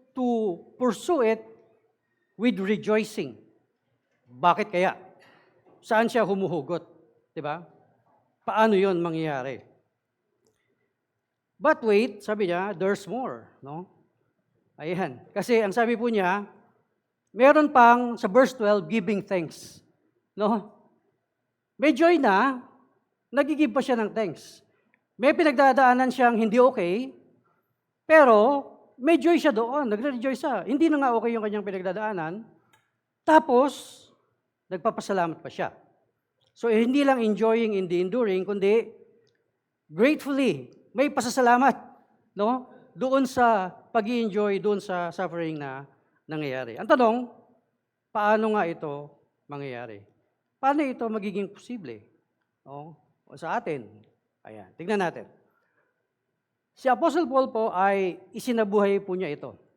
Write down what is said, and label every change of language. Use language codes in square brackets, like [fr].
[en] to pursue it with rejoicing. [tl] Bakit kaya? Saan siya humuhugot? Diba? Paano yon mangyayari? [en] But wait, [tl] sabi niya, [en] there's more. No? Ayan. [tl] Kasi ang sabi po niya, meron pang sa verse 12, [en] giving thanks. [tl] No? May joy na, nagigib pa siya ng thanks. May pinagdadaanan siyang hindi okay, pero may joy siya doon, nagre-rejoice siya. Hindi na nga okay yung kanyang pinagdadaanan, tapos nagpapasalamat pa siya. So hindi lang [en] enjoying in the enduring, [tl] kundi gratefully, may pasasalamat, no? Doon sa pag-i-enjoy, doon sa suffering na nangyayari. Ang tanong, paano nga ito mangyayari? Paano ito magiging posible? O sa atin? Ayan, tignan natin. Si Apostle Paul po ay isinabuhay po niya ito.